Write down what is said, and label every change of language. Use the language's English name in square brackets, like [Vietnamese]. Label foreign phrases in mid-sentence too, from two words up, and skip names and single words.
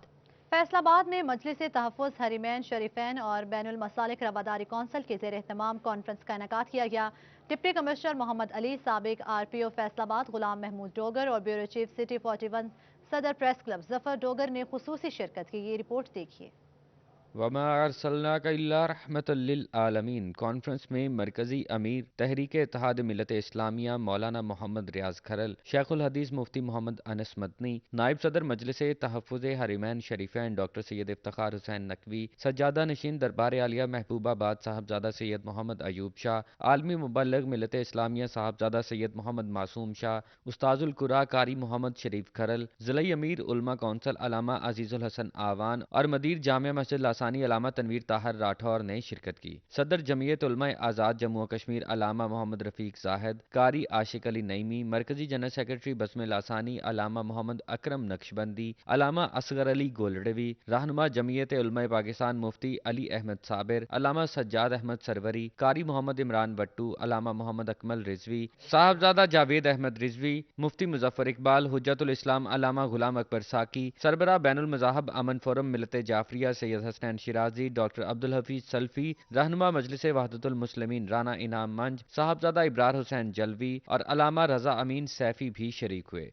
[Hindi] फैसलाबाद में मजलिस तहफ़्फ़ुज़ हरीमैन शरीफैन और बैनुल मसालिक रवादारी कौंसिल के ज़ेर एहतमाम कॉन्फ्रेंस का इनेकाद किया गया। डिप्टी कमिश्नर मोहम्मद अली, साबिक RPO फैसलाबाद गुलाम महमूद डोगर और ब्यूरो चीफ सिटी 41 सदर प्रेस क्लब ज़फ़र डोगर ने खुसूसी शिरकत की। ये रिपोर्ट देखिए। [Arabic] وما أرسلناك إلا رحمة للعالمين [Hindi] कॉन्फ्रेंस में मरकजी अमीर तहरीक इत्तेहाद मिल्लत इस्लामिया मौलाना मोहम्मद रियाज खरल, शेखुल हदीस मुफ्ती मोहम्मद अनस मदनी, नायब सदर मजलिस तहफ़्फ़ुज़ हरीमैन शरीफैन डॉक्टर सैयद इफ्तिखार हुसैन नकवी, सज्जादा नशीन दरबार आलिया महबूबाबाद साहबजादा सैयद मोहम्मद अयूब शाह, आलमी मुबल्लिग मिल्लत इस्लामिया साहबजादा सैयद मोहम्मद मासूम शाह, उस्ताजुल कुरा कारी मोहम्मद शरीफ खरल, ज़िला अमीर उलमा कौंसल अलामा अजीज़ुल हसन आवान और मदीर जामिया मस्जिद लासानी अलामा तनवीर ताहर राठौर ने शिरकत की। सदर जमीयत उलमा आज़ाद जम्मू कश्मीर अलामा मोहम्मद रफीक जाहिद, कारी आशिक अली नईमी, मरकजी जनरल सेक्रेटरी बस्म लासानी अलामा मोहम्मद अकरम नक्शबंदी, अलामा असगर अली गोलडवी, रहनुमा जमीयत उलमा पाकिस्तान मुफ्ती अली अहमद साबिर, अलामा सज्जाद अहमद सरवरी, कारी मोहम्मद इमरान बट्टू, अलामा मोहम्मद अकमल रिजवी, साहबजादा जावेद अहमद रिजवी, मुफ्ती मुजफ्फर इकबाल, हुज्जतुल इस्लाम अलामा गुलाम अकबर साकी, सरबरा बैनुल मज़ाहब अमन फोरम मिलत जाफरिया सैयद हसन हुसैन शीराज़ी, डॉक्टर अब्दुल हफ़ीज़ सलफ़ी, रहनुमा मजलिस वहदत उल मुस्लिमीन राना इनाम मंज, साहबज़ादा अबरार हुसैन जलवी और अल्लामा रज़ा अमीन सैफ़ी भी शरीक हुए.